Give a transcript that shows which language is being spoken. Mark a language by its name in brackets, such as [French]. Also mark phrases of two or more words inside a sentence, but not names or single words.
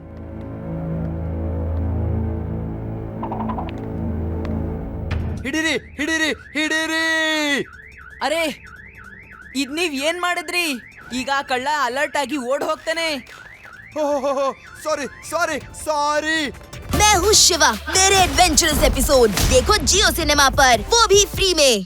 [Kannada] ಹಿಡೀರಿ ಹಿಡೀರಿ ಹಿಡೀರಿ. ಅರೆ, ಇದ್ ನೀವ್ ಏನ್ ಮಾಡಿದ್ರಿ? ಈಗ ಕಳ್ಳ ಅಲರ್ಟ್ ಆಗಿ ಓಡ್ ಹೋಗ್ತಾನೆ. ಸಾರಿ ಸಾರಿ ಸಾರಿ. [Hindi] मैं हूँ शिवा मेरे [English] adventurous episode [Hindi] देखो जियो सिनेमा पर, वो भी फ्री में।